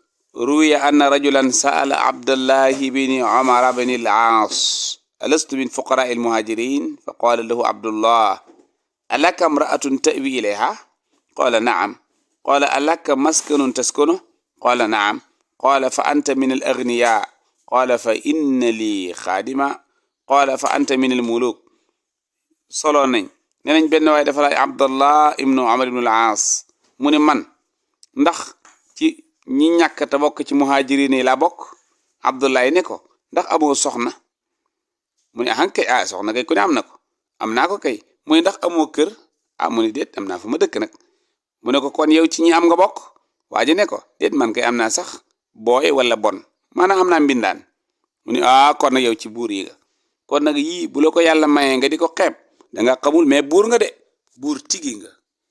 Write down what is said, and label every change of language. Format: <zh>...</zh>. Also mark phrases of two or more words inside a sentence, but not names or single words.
<ar>روي أن رجلا سأل عبد الله بن عمرو بن العاص ألست من فقراء المهاجرين فقال له عبد الله ألك امرأة تأوي إليها قال نعم قال ألك مسكن تسكنه قال نعم قال فأنت من الأغنياء قال فإن لي خادما قال فأنت من الملوك</ar> <wo>solo nañ nee nañ benn waaye dafa laaj abdallah ibnu umar ibnu al-aas mu ne man ndax ci ñi ñàkk te bokk ci muhajirin yi laa bokk abdullah ne ko ndax amoo soxna mu ne kay soxna kay ku ne am na ko am naa ko kay mu ne ndax amoo kër mu ne déet am naa fa ma dëkk nag mu ne ko kon yow ci ñi am nga bokk waa ji ne ko déet man kay am naa sax booy wala bon maanaam am naa mbindaan mu ne kon nag yow ci buur yi nga kon nag yii bu la ko yàlla mayee nga di ko xeeb da nga xamul mais buur nga de buur tigi nga</wo>